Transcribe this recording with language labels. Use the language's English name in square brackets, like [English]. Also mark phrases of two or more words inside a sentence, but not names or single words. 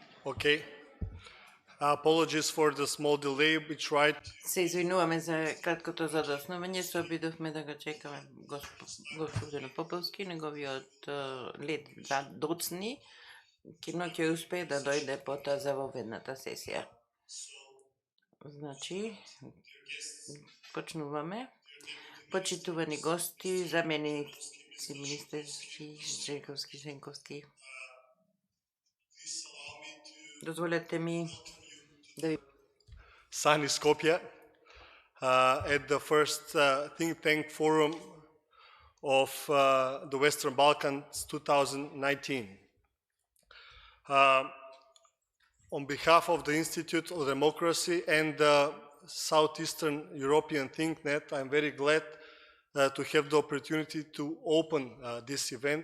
[English] Okay. Apologies for the small delay. We tried. [Macedonian] Се извинуваме за краткото задоснување, се обидовме да го чекаме господин Поповски, неговиот лед доцни, но ќе успее да дојде потоа за воведната сесија. Значи, почнуваме. Почитувани гости, заменици министерски, Жековски, Шенковски. Дозволете ми да ви... [English] Sunny Skopje at the first think tank forum of the Western Balkans 2019. On behalf of the Institute of Democracy and the Southeastern European ThinkNet, I'm very glad to have the opportunity to open this event.